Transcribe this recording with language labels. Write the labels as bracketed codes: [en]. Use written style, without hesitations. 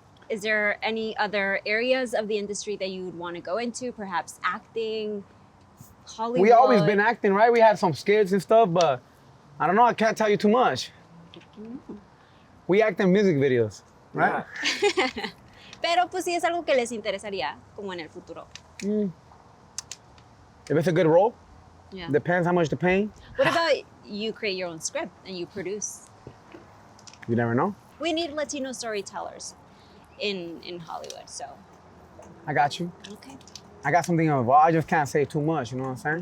[en] Is there any other areas of the industry that you would want to go into? Perhaps acting, Hollywood. We always been acting, right? We had some skits and stuff, but I don't know. I can't tell you too much. We act in music videos, right? [es] Pero pues sí es algo que les interesaría como en el futuro. [en] If it's a good role, Yeah. depends how much they're paying. What about you create your own script and you produce? You never know. We need Latino storytellers in Hollywood, so I got you. okay. I got something involved. I just can't say too much. You know what I'm saying?